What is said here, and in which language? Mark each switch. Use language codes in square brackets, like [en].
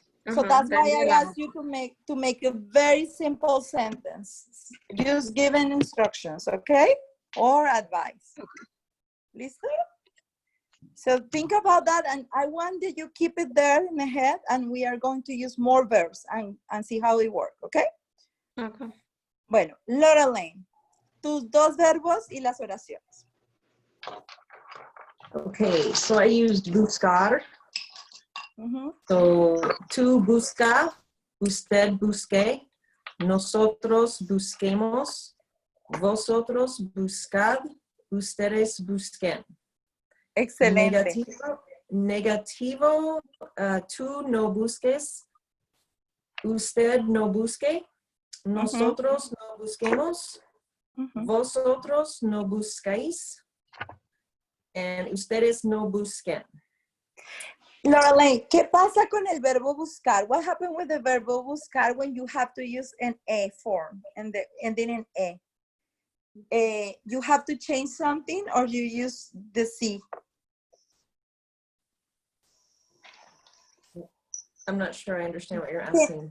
[en] So that's why I asked you to make a very simple sentence. Just given instructions, okay? Or advice. [es] Listo? [en] So think about that, and I want that you keep it there in the head, and we are going to use more verbs and see how it works, okay? Okay. [es] Bueno, Lorelaine, tus dos verbos y las oraciones. [en] Okay, so I used buscar. So, [es] tú busca, usted busque, nosotros busquemos, vosotros buscad, ustedes busquen. Excelente. Negativo, tú no busques, usted no busque, nosotros no busquemos, vosotros no buscáis, and ustedes no busquen. Lorelaine, ¿qué pasa con el verbo buscar? [en] What happened with the verbo buscar when you have to use an A form and then an A? You have to change something or you use the C? I'm not sure I understand what you're asking.